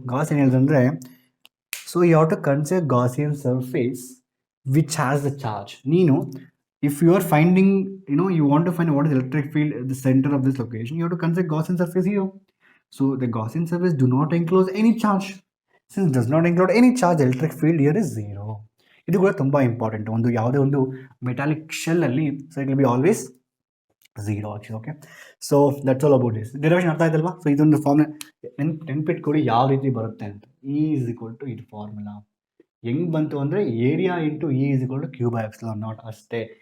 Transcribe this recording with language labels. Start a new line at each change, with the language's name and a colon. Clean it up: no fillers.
Kannada: Gauss ಏನು ಹೇಳಿದ್ರು
English: So you have to consider Gaussian surface which has the charge.
Kannada: ನೀನು
English: if you are finding, you want to find what is electric field at the center of this location, you have to consider Gaussian surface here. So the Gaussian surface do not enclose any charge. Since it does not include any charge, electric field here is zero.
Kannada: ಇದು ಕೂಡ ತುಂಬ important. ಒಂದು ಯಾವುದೇ ಒಂದು metallic shell ಅಲ್ಲಿ
English: So it will be always zero actually. Okay, so that's all about this.
Kannada: Derivation ಅರ್ಥ ಆಯ್ತಲ್ವಾ? So ಇದೊಂದು ಫಾರ್ಮುಲಾ ನೆನ್ಪಿಟ್ಕೊಳ್ಳಿ ಯಾವ ರೀತಿ ಬರುತ್ತೆ ಅಂತ.
English: E is equal to
Kannada: ಇದು ಫಾರ್ಮುಲಾ ಹೆಂಗೆ ಬಂತು ಅಂದರೆ
English: Area into E is equal to Q by epsilon naught ಅಷ್ಟೇ.